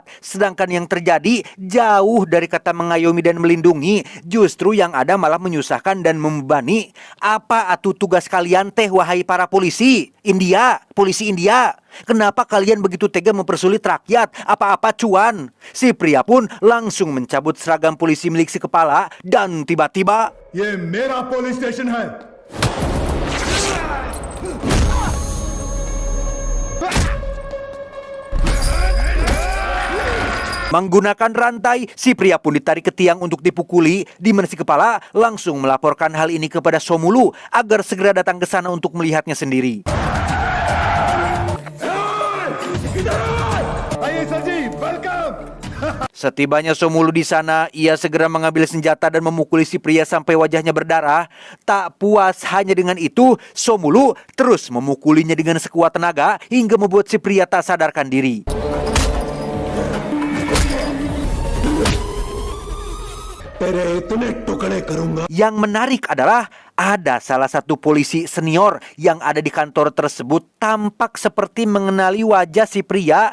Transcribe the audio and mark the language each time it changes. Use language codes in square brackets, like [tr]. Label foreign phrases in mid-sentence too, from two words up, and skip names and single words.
[id] Sedangkan yang terjadi jauh dari kata mengayomi dan melindungi, justru yang ada malah menyusahkan dan membebani. Apa atuh tugas kalian teh, wahai para polisi India, polisi India? Kenapa kalian begitu tega mempersulit rakyat? Apa-apa cuan? Si pria pun langsung mencabut seragam polisi milik si kepala dan tiba-tiba [hi] ये मेरा [en] police station [hi] है. [id] menggunakan rantai, si pria pun ditarik ke tiang untuk dipukuli, di mana si kepala langsung melaporkan hal ini kepada Somulu agar segera datang ke sana untuk melihatnya sendiri. [hi] आइए सर जी. [id] Setibanya Somulu di sana, ia segera mengambil senjata dan memukuli si pria sampai wajahnya berdarah. Tak puas hanya dengan itu, Somulu terus memukulinya dengan sekuat tenaga hingga membuat si pria tak sadarkan diri. Yang menarik adalah ada salah satu polisi senior yang ada di kantor tersebut tampak seperti mengenali wajah si pria.